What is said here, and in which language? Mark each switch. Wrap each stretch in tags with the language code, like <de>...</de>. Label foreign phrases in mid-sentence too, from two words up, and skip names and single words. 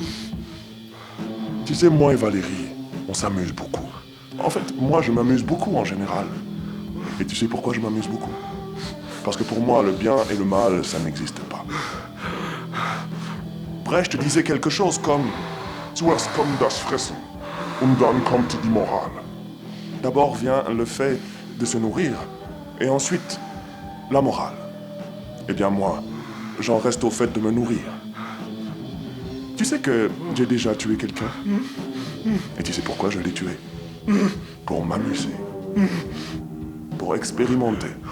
<fr>Tu sais, moi et Valérie, on s'amuse beaucoup. En fait, moi, je m'amuse beaucoup en général. Et tu sais pourquoi je m'amuse beaucoup? Parce que pour moi, le bien et le mal, ça n'existe pas. Brecht disait quelque chose comme</fr> <de>Zuerst kommt das Fressen und dann kommt die Moral.</de> <fr>D'abord vient le fait de se nourrir, et ensuite, la morale. Eh bien moi, j'en reste au fait de me nourrir. Tu sais que j'ai déjà tué quelqu'un? Et tu sais pourquoi je l'ai tué? Pour m'amuser. Pour expérimenter.</fr>